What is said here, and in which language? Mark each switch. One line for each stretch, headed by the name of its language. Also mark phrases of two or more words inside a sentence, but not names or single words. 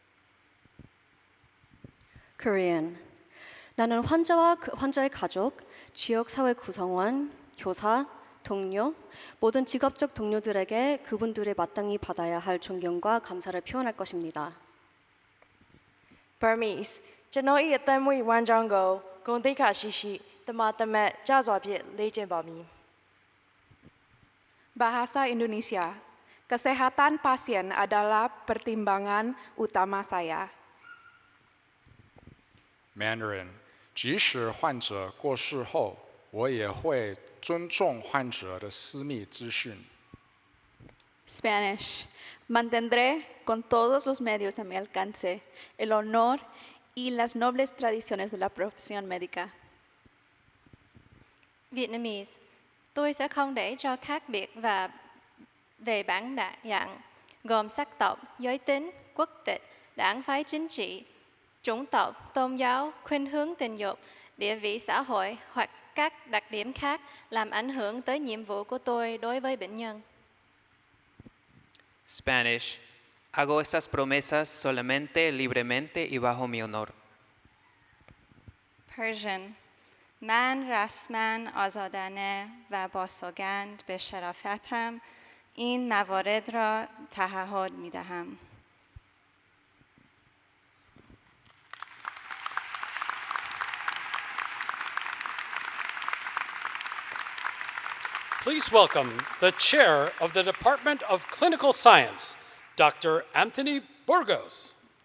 English: Korean.
Korean: 나는 환자와 환자의 가족, 지역 사회 구성원, 교사, 동료, 모든 직업적 동료들에게 그분들의 마땅히 받아야 할 존경과 감사를 표현할 것입니다.
English: Burmese.
Burmese: ကျွန်တော်၏အသက်မွေးဝမ်းကြောင်းကိုဂုဏ်သိက္ခာရှိရှိတမန်တမတ်ကြစွာဖြင့်လေ့ကျင့်ပါမည်
English: Bahasa Indonesia.
Indonesian: Kesehatan pasien adalah pertimbangan utama saya.
English: Mandarin.
Chinese: 即使患者过世后，我也会尊重患者的私密资讯。
English: Spanish.
Spanish: Mantendré con todos los medios a mi alcance el honor y las nobles tradiciones de la profesión médica.
English: Vietnamese.
Vietnamese: Tôi sẽ không để cho khác biệt và về bản dạng gồm sắc tộc, giới tính, quốc tịch, đảng phái chính trị, chủng tộc, tôn giáo, khuynh hướng tình dục, địa vị xã hội hoặc các đặc điểm khác làm ảnh hưởng tới nhiệm vụ của tôi đối với bệnh nhân.
English: Spanish.
Spanish: Hago estas promesas solamente, libremente y bajo mi honor.
English: Persian.
Persian: من رسما آزادانه و با سوگند به شرافتم این موارد را تعهد می دهم.
English: Please welcome the chair of the Department of Clinical Science, Dr. Anthony Burgos.